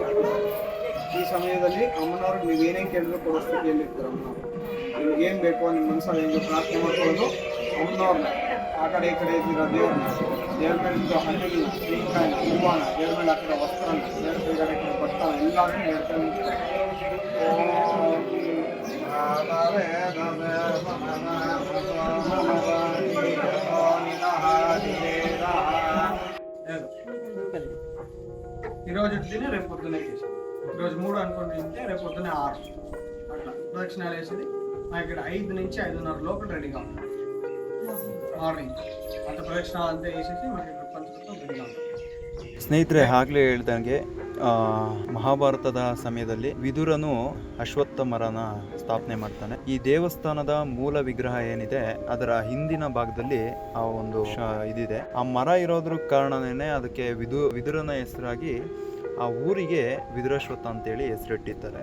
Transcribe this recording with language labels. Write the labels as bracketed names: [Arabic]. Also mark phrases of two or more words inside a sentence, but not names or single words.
[Kannada] ಈ ಸಮಯದಲ್ಲಿ ಅಮ್ಮನವ್ರಿಗೆ ನೀವೇನೇ ಕೇಳಿದ್ರು ಕೊಡೋ ಸ್ಥಿತಿಯಲ್ಲಿ ಇರ್ತಾರೆ. ನಿಮ್ಗೆ ಏನ್ ಬೇಕೋ ನಿಮ್ಮ ಮನಸ್ಸಲ್ಲಿ ಹೆಂಗೆ ಪ್ರಾರ್ಥನೆ ಮಾಡ್ಕೊಳ್ಳೋದು, ಅಮ್ಮನವ್ರನ್ನ ಆ ಕಡೆ ಈ ಕಡೆ ಇದ್ದೀರ ದೇವ್ರನ್ನ, ದೇವ್ರ ಮೇಲೆ ಹಣ್ಣಿನ ತೆಂಗಿನಕಾಯಿನ ಹೂವಾನ, ದೇವ್ರ ಮೇಲೆ ಹಾಕಿರೋ ವಸ್ತ್ರನ, ದೇವ್ರ ಕೈಗಡೆ ಬಟ್ಟನ ಎಲ್ಲಾರು ಹೇಳ್ತಾರೆ. [Telugu] ఈరోజు తిని రేపు పొద్దునే కేసు, ఈరోజు 3 అనుకుంటుంటే రేపు పొద్దునే 6 అట్లా ప్రదక్షిణాలు వేసేది. మా ఇక్కడ 5 నుంచి 5:30 లోపల రెడీగా ఉంటాం. మార్నింగ్ అంత ప్రదక్షిణాలు అంతా వేసేసి మాకు ఇక్కడ పంచుకుంటాం రెడీగా ఉంటాం. [Kannada] ಸ್ನೇಹಿತರೆ, ಆಗಲೇ ಹೇಳ್ದಂಗೆ ಮಹಾಭಾರತದ ಸಮಯದಲ್ಲಿ ವಿದುರನು ಅಶ್ವತ್ಥಮರನ ಸ್ಥಾಪನೆ ಮಾಡ್ತಾನೆ. ಈ ದೇವಸ್ಥಾನದ ಮೂಲ ವಿಗ್ರಹ ಏನಿದೆ ಅದರ ಹಿಂದಿನ ಭಾಗದಲ್ಲಿ ಆ ಒಂದು ಇದಿದೆ. ಆ ಮರ ಇರೋದ್ರ ಕಾರಣನೇ ಅದಕ್ಕೆ ವಿದುರನ ಹೆಸರಾಗಿ ಆ ಊರಿಗೆ ವಿದುರಾಶ್ವತ್ಥ ಅಂತೇಳಿ ಹೆಸರಿಟ್ಟಿದ್ದಾರೆ.